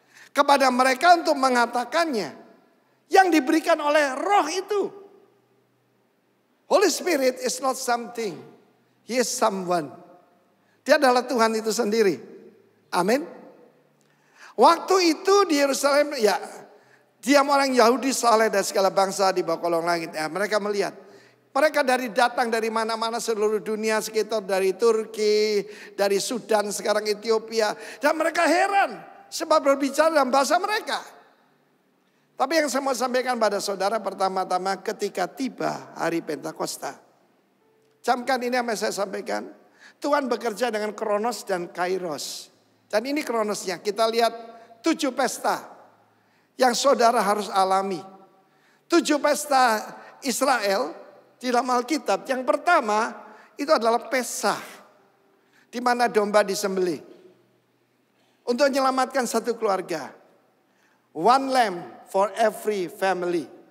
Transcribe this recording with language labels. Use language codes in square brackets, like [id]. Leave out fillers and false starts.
[id] Kepada mereka untuk mengatakannya. Yang diberikan oleh roh itu. [en] Holy Spirit is not something. He is someone. [id] Dia adalah Tuhan itu sendiri. Amin. Waktu itu di Yerusalem, ya, diam orang Yahudi saleh dan segala bangsa di bawah kolong langit. Ya, mereka melihat. Mereka datang dari mana-mana seluruh dunia, sekitar dari Turki, dari Sudan, sekarang Ethiopia. Dan mereka heran sebab berbicara dalam bahasa mereka. Tapi yang saya mau sampaikan pada saudara pertama-tama ketika tiba hari Pentakosta. Camkan ini yang saya sampaikan. Tuhan bekerja dengan kronos dan kairos. Dan ini kronosnya. Kita lihat 7 pesta. yang saudara harus alami. 7 pesta Israel di dalam Alkitab. Yang pertama itu adalah Pesah, di mana domba disembelih untuk menyelamatkan satu keluarga. [en] One lamb for every family.